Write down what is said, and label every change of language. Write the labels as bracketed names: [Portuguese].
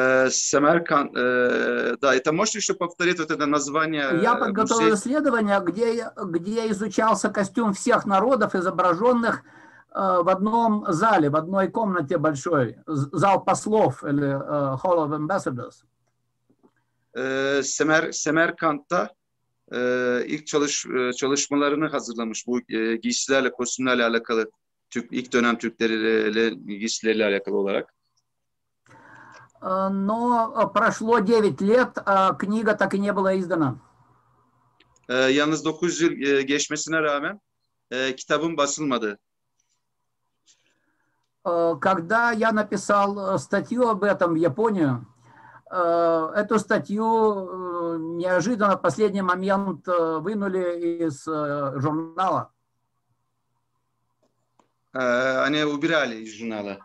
[Russian] Самарканд, да, это можете еще повторить вот это название? Я подготовил исследование, где изучался костюм всех народов, изображенных в одном зале, в одной комнате большой, зал послов или [English] Hall of Ambassadors. [Turkish] Semerkant'ta ilk çalışmalarını hazırlamış bu giysilerle, kostümlerle alakalı, ilk dönem Türkleriyle giysileriyle alakalı olarak. [Russian] Но прошло 9 лет, а книга так и не была издана. [Turkish] Yalnız 9 yıl geçmesine rağmen kitabım basılmadı. [Russian] Когда я написал статью об этом в Японию, эту статью неожиданно в последний момент вынули из журнала. Они убирали из журнала.